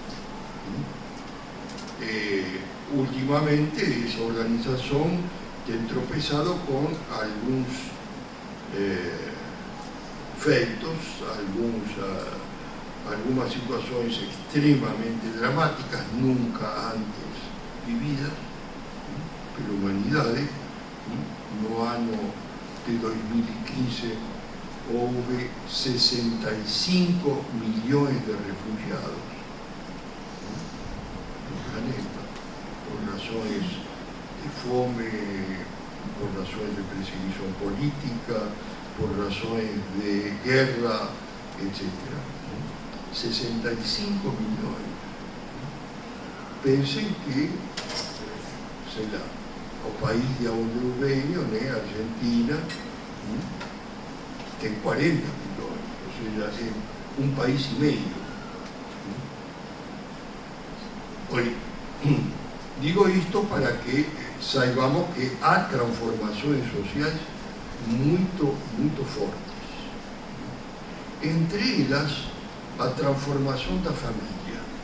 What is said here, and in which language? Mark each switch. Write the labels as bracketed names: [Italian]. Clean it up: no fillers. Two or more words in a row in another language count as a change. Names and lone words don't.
[Spanish] Últimamente esa organización ha tropezado con algunos feitos, algunas situaciones extremadamente dramáticas, [Portuguese] nunca antes vividas pela humanidade. [Spanish] No año de 2015 hubo 65 millones de refugiados en el planeta, por razones de fome, por razones de persecución política, por razones de guerra, etc. 65 millones. Pensen que, [Portuguese] sei lá, o país de onde eu venho, Argentina, tem 40 millones, [Spanish] o sea, es un país y medio. Oye, digo esto para que saibamos que hay transformaciones sociales muy fuertes. Entre ellas, a transformación de la familia.